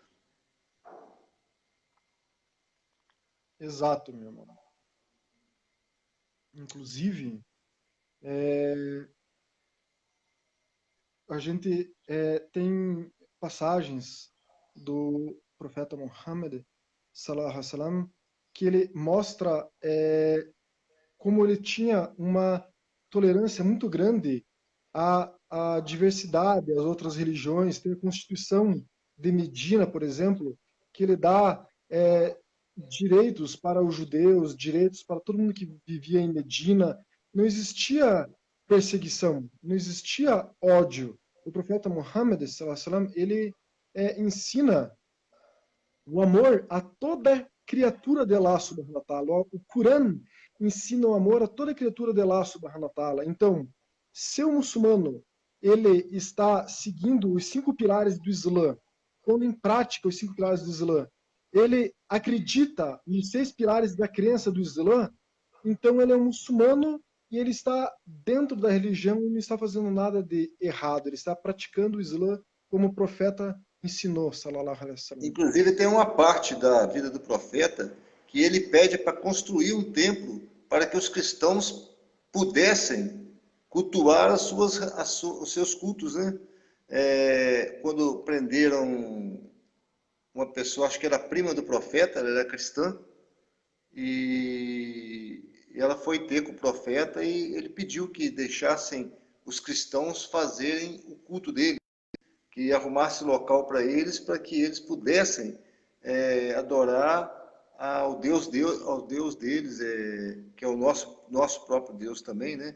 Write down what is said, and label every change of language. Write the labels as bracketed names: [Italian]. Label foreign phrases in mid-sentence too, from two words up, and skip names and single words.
[Portuguese] Exato, meu irmão. Inclusive, a gente tem passagens do profeta Muhammad, [Arabic] صلى الله عليه وسلم, [Portuguese] que ele mostra como ele tinha uma tolerância muito grande à diversidade, às outras religiões. Tem a Constituição de Medina, por exemplo, que ele dá direitos para os judeus, direitos para todo mundo que vivia em Medina. Não existia perseguição, não existia ódio. O profeta Muhammad, [Arabic] صلى الله عليه وسلم, [Portuguese] ele ensina o amor a toda criatura de Allah [Arabic] سبحانه وتعالى. [Portuguese] O Corão ensina o amor a toda criatura de Allah [Arabic] سبحانه وتعالى. [Portuguese] Então, se o muçulmano ele está seguindo os 5 pilares do Islã, pondo em prática os 5 pilares do Islã, ele acredita nos 6 pilares da crença do Islã, então ele é um muçulmano e ele está dentro da religião e não está fazendo nada de errado. Ele está praticando o Islã como o profeta ensinou, [Arabic] صلى الله عليه وسلم. [Portuguese] Inclusive, tem uma parte da vida do profeta que ele pede para construir um templo para que os cristãos pudessem cultuar os seus cultos, né? Quando prenderam uma pessoa, acho que era prima do profeta, ela era cristã, e ela foi ter com o profeta e ele pediu que deixassem os cristãos fazerem o culto dele, que arrumasse local para que eles pudessem adorar ao Deus deles, que é o nosso próprio Deus também, né?